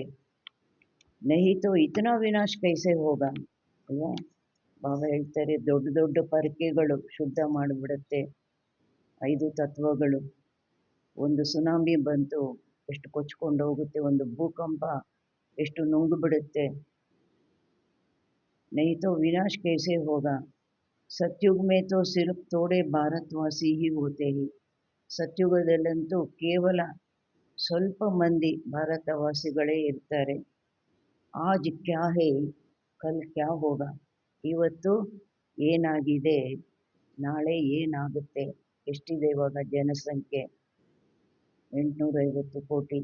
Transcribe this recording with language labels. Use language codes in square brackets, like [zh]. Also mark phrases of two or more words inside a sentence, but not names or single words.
[hi] नहीं तो इतना विनाश कैसे होगा ಅಲ್ವಾ. [kn] ಬಾಬಾ ಹೇಳ್ತಾರೆ, ದೊಡ್ಡ ದೊಡ್ಡ ಪರಕೆಗಳು ಶುದ್ಧ ಮಾಡಿಬಿಡುತ್ತೆ 5 ತತ್ವಗಳು. ಒಂದು ಸುನಾಮಿ ಬಂತು, ಎಷ್ಟು ಕೊಚ್ಕೊಂಡು ಹೋಗುತ್ತೆ, ಒಂದು ಭೂಕಂಪ ಎಷ್ಟು ನುಂಗು ಬಿಡುತ್ತೆ. [hi] नहीं तो विनाश कैसे होगा. सतयुग में तो सिर्फ थोड़े भारतवासी ही होते हैं. [kn] ಸತ್ಯುಗದಲ್ಲಂತೂ ಕೇವಲ ಸ್ವಲ್ಪ ಮಂದಿ ಭಾರತವಾಸಿಗಳೇ ಇರ್ತಾರೆ. [hi] आज क्या है कल क्या होगा. [kn] ಇವತ್ತು ಏನಾಗಿದೆ, ನಾಳೆ ಏನಾಗುತ್ತೆ. ಎಷ್ಟಿದೆ ಇವಾಗ ಜನಸಂಖ್ಯೆ? 850 ಕೋಟಿ.